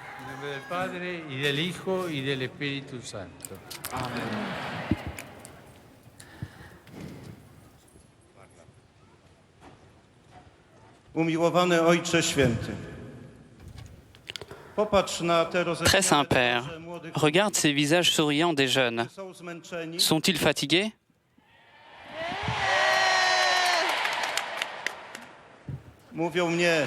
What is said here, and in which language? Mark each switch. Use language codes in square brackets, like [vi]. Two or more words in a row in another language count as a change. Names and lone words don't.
[it] nome del Padre, [es] y del Hijo, y del Espíritu Santo. [pl] Umiłowany Ojcze Święty, popatrz na te [fr] Très Saint-Père, [pl] twarzy młodych [fr] regarde ces visages souriants des jeunes. [pl] ludzi. Są zmęczeni, [fr] Sont-ils fatigués? [pl] mówią mnie,